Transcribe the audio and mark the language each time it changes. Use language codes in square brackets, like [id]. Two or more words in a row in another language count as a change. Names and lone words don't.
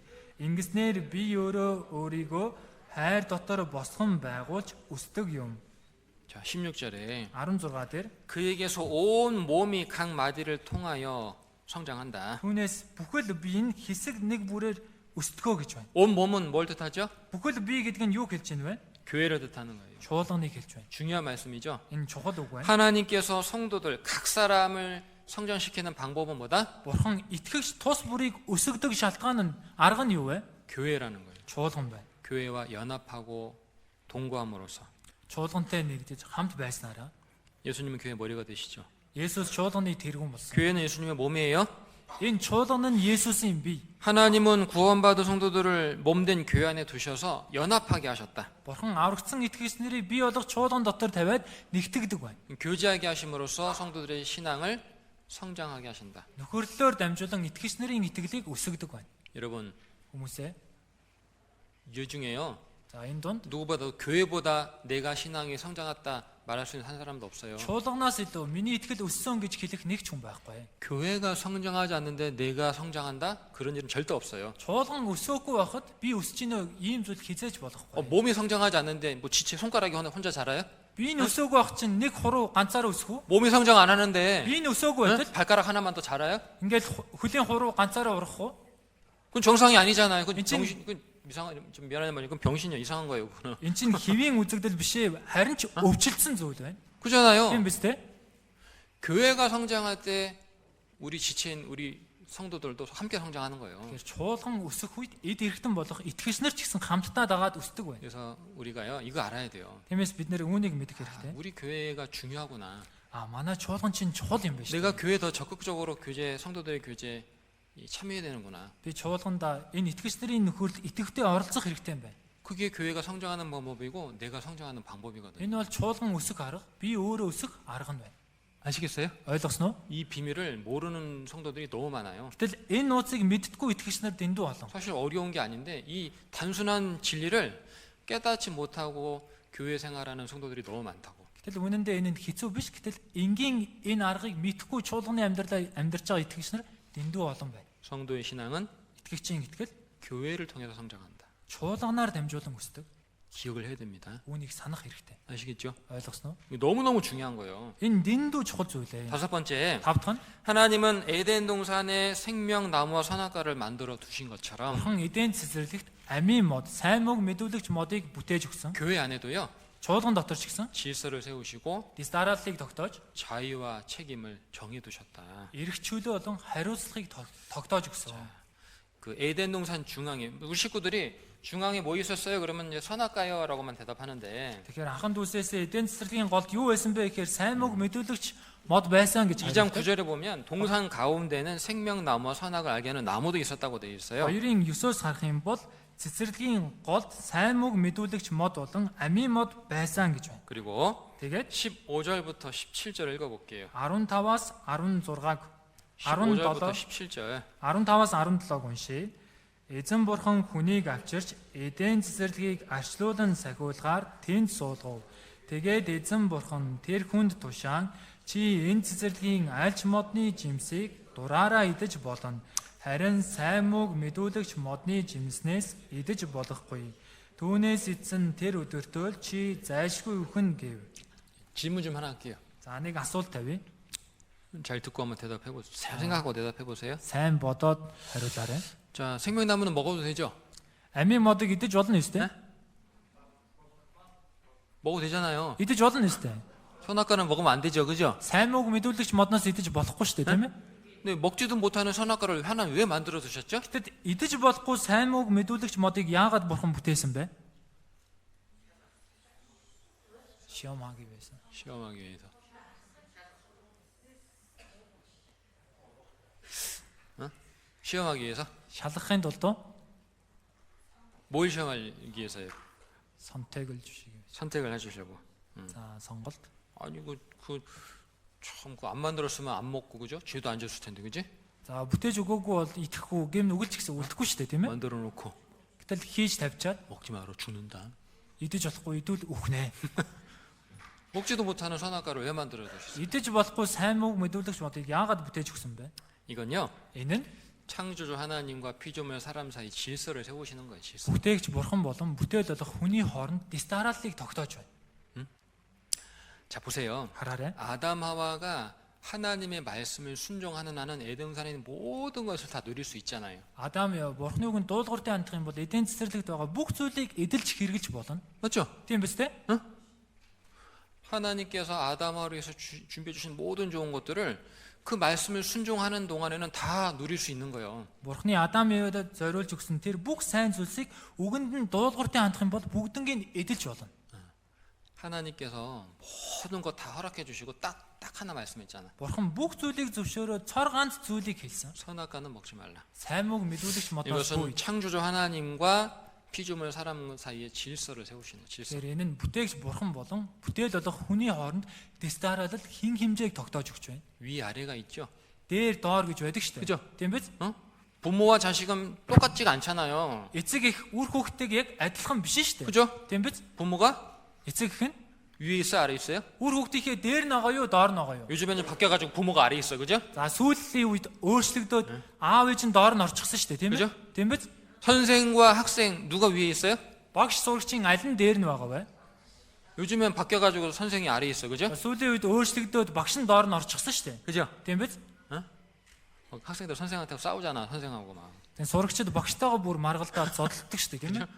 [mn] Ингэснээр би өөрийгөө хайр дотор босгон байгуулж өсдөг юм. [ko] 자, 16절에 [mn] 16 дээр [ko] 그에게서 온 몸이 각 마디를 통하여 성장한다. [mn] түүнээс бүхэл бие нь хэсэг нэг бүрээр өсдгөө гэж байна. [ko] 온 몸은 뭘 뜻하죠? [mn] Бүхэл бие гэдэг нь юу хэлж байна вэ? [ko] 교회를 뜻하는 거예요. [mn] Чуулганыг хэлж байна. [ko] 중요한 말씀이죠. [mn] Энэ чухал үг байна. [ko] 하나님께서 성도들 각 사람을 성장시키는 방법은 뭐다? [mn] Бурхан итгэгч тус бүрийг өсгөдөг шалтгаан нь арга нь юу вэ? [ko] 교회라는 거예요. [mn] Чуулган байна. [ko] 교회와 연합하고 동거함으로써 [mn] Чуулгантай нэгдэж хамт байснараа [ko] 예수님은 교회 머리가 되시죠. [mn] Есүс чуулганы тэргүүн болсон. [ko] 교회는 예수님의 몸이에요. [mn] Энэ чуулган нь Есүсийн бие. [ko] 하나님은 구원받은 성도들을 몸된 교회 안에 두셔서 연합하게 하셨다. [mn] Бурхан аврагдсан итгэгч нарыг бие болох чуулган дотор тавиад нэгтгэдэг байна. [ko] 교제하게 하심으로써 성도들의 신앙을 성장하게 하신다. [mn] Нөхөрлөлөөр дамжуулан итгэгч нарын итгэлийг өсгөдөг байна. [ko] 여러분, [mn] Хүмүүсээ [ko] 이 중에요. [mn] за энэ дунд [ko] 누구보다 교회보다 내가 신앙이 성장했다 말할 수 있는 한 사람도 없어요. [mn] чуулганаас илүү миний итгэл өссөн гэж хэлэх нэг ч хүн байхгүй. [ko] 교회가 성장하지 않는데 내가 성장한다? 그런 일은 절대 없어요. [mn] Чуулган өсөөгүй байхад би өсөж ийнө ийм зүйл хизээж болохгүй. [ko] 몸이 성장하지 않는데 뭐 지체 손가락이 혼자 자라요? [mn] Би энэ өсөөгүй байх чинь нэг хуруу ганцаараа өсөх үү? [ko] 몸이 성장 안 하는데 [mn] Би энэ өсөөгүй байтал [ko] 발가락 하나만 더 자라요? [mn] ингээл хөлийн хуруу ганцаараа урах уу? [ko] 그건 정상이 아니잖아요. 그건 인친- 병신, 그건 이상한, 좀 미안한 말이 그건 병신이야. 이상한 거예요. 그거는. [mn] Эн чинь хэвийн үзэгдэл биш ээ. Харин ч өвчлөсөн зүйл байна. [ko] 그잖아요. [mn] Тийм биз дээ? [ko] 교회가 성장할 때 우리 지체인 우리 성도들도 함께 성장하는 거예요. [mn] Тэгэхээр чуулган өсөх үед эд эргэтэн болох итгэгч нар ч гэсэн хамтдаа дагаад өсдөг байна. [ko] 그래서 우리가요 이거 알아야 돼요. [mn] Тиймээс бид нэр үүнийг мэдэх хэрэгтэй. [ko] 우리 교회가 중요하구나. [mn] Манай чуулган чинь чухал юм байна шүү. [ko] 내가 교회 더 적극적으로 교제 성도들의 교제 참여해야 되는구나. [mn] Би чуулгандаа энэ итгэгч нарын нөхөрлөлд итгэвтэй оролцох хэрэгтэй юм байна. [ko] 그게 교회가 성장하는 방법이고 내가 성장하는 방법이거든요. [mn] Энэ бол чуулган өсөх арга, би өөрөө өсөх арга нь байна. [ko] 아시겠어요? [mn] Ойлгосноо? [ko] 이 비밀을 모르는 성도들이 너무 많아요. [mn] Гэтэл энэ нууцыг мэддэггүй итгэгч нар дэндүү олон. [ko] 사실 어려운 게 아닌데 이 단순한 진리를 깨닫지 못하고 교회 생활하는 성도들이 너무 많다고. [mn] Гэтэл үнэндээ энэ нь хэцүү биш. Гэтэл энгийн энэ аргыг мэдхгүй чуулганы амьдралаа амьдарч байгаа итгэгч нар дэндүү олон байна. [ko] 성도의 신앙은 [mn] Итгэгчийн итгэл [ko] 교회를 통해서 성장한다. [mn] чуулганаар дамжуулан өсдөг. [ko] 기억을 해야 됩니다. [mn] Үүнийг санах хэрэгтэй. [ko] 아시겠죠? [mn] Ойлгосноо? [ko] 이거 너무너무 중요한 거예요. [mn] Энэ дэндүү чухал зүйл ээ. [ko] 다섯 번째, [mn] Тав дахь нь [ko] 하나님은 에덴 동산에 생명나무와 선악과를 만들어 두신 것처럼 [mn] Бурхан эдийн цэцэрлэгт амийн мод, сайн мөг мэдүүлэгч модыг бүтээж өгсөн. [ko] 교회 안에도요 [mn] Чуулган дотор ч гэсэн [ko] 질서를 세우시고 [mn] дистарааллыг тогтоож, [ko] 자유와 책임을 정해 두셨다. [mn] эрх чөлөө болон хариуцлагыг тогтоож өгсөн. [ko] 그 에덴 동산 중앙에 우리 식구들이 중앙에 뭐 있었어요? 그러면 이제 선악과요라고만 대답하는데 [mn] Тэгэхээр анхан дүүсээс эдийн цэцэрлэгийн голд юу байсан бэ гэхээр сайн мөг мэдүүлэгч мод байсан гэж [ko] 2장 [mn] хариулдаг. [ko] 9절에 보면 동산 가운데는 생명나무와 선악을 알게 하는 나무도 있었다고 되어 있어요. [mn] 2-ын 9-оос харах юм бол цэцэрлэгийн голд сайн мөг мэдүүлэгч мод болон амийн мод байсан гэж байна. [ko] 그리고 [mn] Тэгээд [ko] 15절부터 17절 읽어볼게요. [mn] 15-аас 16-г [ko] 15절부터 17 17. [mn] 15-аас 17-г уншийе. Эзэн бурхан хүнийг авчирч эдийн цэцэрлэгийг арчлуулан сахиулгаар тэнд суулгав. Тэгээд эзэн бурхан тэр хүнд тушаан чи энэ цэцэрлэгийн альч модны жимсийг дураараа идэж болно. Харин сайн мууг мэдүүлэгч модны жимснээс идэж болохгүй. Түүнээс эзэн тэр өдөртөө л чи зайлшгүй үхэн гэв. [ko] 질문 좀 하나 할게요. [mn] За нэг асуулт тавья. [ko] 잘 듣고 한번 대답해 보세요. 잘 생각하고 대답해 보세요. [mn] Сайн бодоод хариулаарай. [ko] 자, 생명나무는 먹어도 되죠? [mn] Амийн модыг идэж болно өстэй? [ko] 먹어도 되잖아요. [mn] Идэж болно өстэй. [ko] 선악과는 먹으면 안 되죠, 그죠? [mn] Сайн мууг мэдүүлэгч модноос идэж болохгүй шүү дээ, тийм ээ? [ko] 근데 먹지도 못하는 선악과를 하나님 왜 만들어 두셨죠? [mn] Тэгэд идэж болохгүй сайн мууг мэдүүлэгч модыг яагаад бурхан бүтээсэн бэ? [ko] 시험하기 위해서. 시험하기 위해서. 어? 시험하기 위해서? [mn] шалгахын тулд [ko] 뭘 시험하기 위해서요? 선택을 주시기 위해서. 선택을 해주려고. 자, 선голт. 아니 안 만들었으면 안 먹고 그죠? 쥐도 안 줬을 텐데 그지? [mn] За, бүтээж өгөөгүй бол идэхгүй, гэм нүгэлч гэсэн үлдэхгүй шүү дээ, тийм ээ? [ko] 만들어 놓고 [mn] Гэтэл хийж тавьчаад [ko] 먹지 마라 죽는다. [mn] идэж болохгүй идвэл үхнэ. [ko] 먹지도 못하는 선악과를 왜 만들어 두셨어요? [mn] идэж болохгүй сайн мууг мэдүүлэгч модыг яагаад бүтээж өгсөн бэ? [ko] 이건요 [mn] Энэ нь [ko] 창조주 하나님과 피조물 사람 사이 질서를 세우시는 거예요. 질서. [mn] бүтээгч бурхан болон бүтээл болох хүний хооронд дистараллыг тогтоож байна. [ko] 자 보세요. [mn] хараарай. [ko] 아담 하와가 하나님의 말씀을 순종하는 한은 에덴산에 있는 모든 것을 다 누릴 수 있잖아요. [mn] Адам бурхны үгэнд дуулууртай хандах юм бол эдийн цэцэрлэгт байгаа бүх зүйлийг эдэлж хэрэгжилж болно. [ko] 맞죠? [mn] Тийм биз дээ? [ko] 하나님께서 아담 하와를 위해서 준비해 주신 모든 좋은 것들을 그 말씀을 순종하는 동안에는 다 누릴 수 있는 거예요. [mn] Бурхны Адам Евад зориулж өгсөн тэр бүх сайн зүйлсийг үгэнд нь дуулууртай хандах юм бол бүгднийг эдэлж болно. [ko] 하나님께서 모든 것 다 허락해 주시고 딱 하나 말씀했잖아. [mn] Бурхан бүх зүйлийг зөвшөөрөө цор ганц зүйлийг хэлсэн. [ko] 선악과는 먹지 말라. [mn] Сайн мууг мэдүүлэгч модоос [ko] 이것은 [mn] бүү. [ko] 창조주 하나님과 피조물 사람 사이의 질서를 세우시는 질서. [mn] Тэр энэ нь бүтээгч бурхан болон бүтээл болох хүний хооронд дистаралд хин хэмжээг тогтоож өгч байна. [ko] 위 아래가 있죠. [mn] Дээр доор гэж байдаг шүү [ko] 그죠? [mn] дээ. Тийм биз? [ko] 부모와 자식은 똑같지가 않잖아요. [mn] Эцэг их үр хүүхдтэйг яг адилхан биш шүү дээ. [ko] 그죠? [mn] Тийм биз? [ko] 부모가 [mn] Эцэг их нь [ko] 위에 있어 아래 있어요? [mn] үр хүүхдийнхээ дээр нь байгаа юу, доор нь байгаа юу? [ko] 요즘에는 바뀌어가지고 부모가 아래 있어, 그죠? [mn] За сүүлийн үед өөрчлөгдөөд аав ээж нь доор нь орчихсон шүү дээ, тийм [ko] 그죠? [mn] ээ? Тийм биз? [ko] 선생과 학생 누가 위에 있어요? [mn] Багш сурагчийн аль нь дээр нь байгаа вэ? [ko] 요즘엔 바뀌어가지고 선생이 아래 있어, 그죠? [mn] Сүүлийн үед өөрчлөгдөөд багш нь доор нь орчихсон шүү дээ. [ko] 그죠? [mn] Тийм биз? [ko] 학생들 선생한테 싸우잖아, 선생하고 막. [mn] Тэгээ сурагчид багштайгаа бүр маргалдаад зодтолдог шүү дээ, тийм ээ?